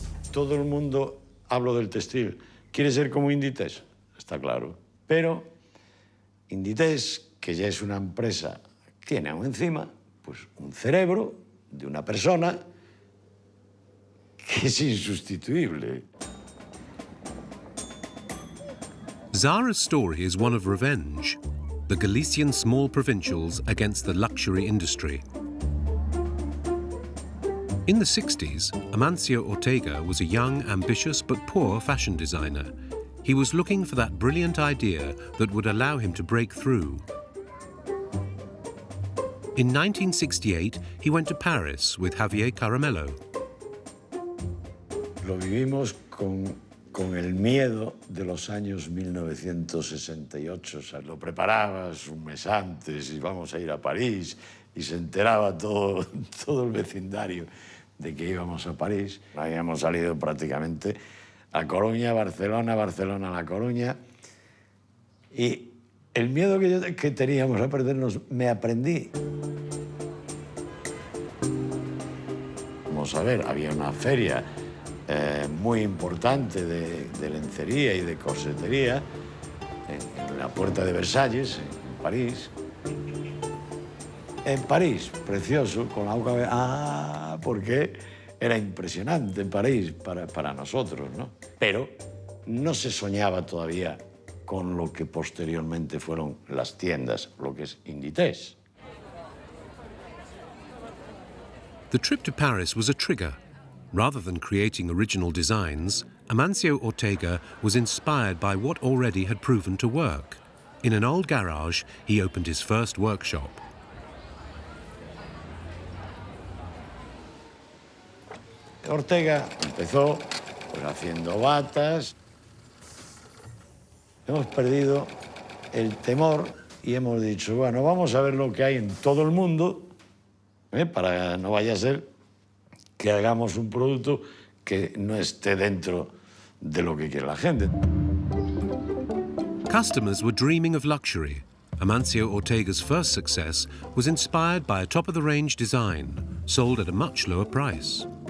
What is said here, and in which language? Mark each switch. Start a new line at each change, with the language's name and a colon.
Spanish: Todo el mundo, hablo del textil, quiere ser como Inditex, está claro. Pero Inditex, que ya es una empresa, tiene aún encima pues, un cerebro de una persona que es insustituible.
English: Zara's story is one of revenge, the Galician small provincials against the luxury industry. In the 60s, Amancio Ortega was a young, ambitious but poor fashion designer. He was looking for that brilliant idea that would allow him to break through. In 1968, he went to Paris with Javier Caramello.
Spanish: Lo vivimos con el miedo de los años 1968. O sea, lo preparabas un mes antes y vamos a ir a París y se enteraba todo el vecindario de que íbamos a París. Habíamos salido prácticamente a Coruña, Barcelona, Barcelona, La Coruña. Y el miedo que teníamos a perdernos me aprendí. Vamos a ver, había una feria muy importante de lencería y de corsetería en la Puerta de Versalles, en París. En París, precioso, con la boca... Ah, porque era impresionante en París para nosotros, ¿no? Pero no se soñaba todavía con lo que posteriormente fueron las tiendas, lo que es Inditex.
English: The trip to Paris was a trigger. Rather than creating original designs, Amancio Ortega was inspired by what already had proven to work. In an old garage, he opened his first workshop.
Spanish: Ortega empezó pues, haciendo batas. Hemos perdido el temor y hemos dicho, bueno, vamos a ver lo que hay en todo el mundo, para no vaya a ser que hagamos un producto que no esté dentro de lo que quiere la gente.
English: Customers were dreaming of luxury. Amancio Ortega's first success was inspired by a top-of-the-range design, sold at a much lower price.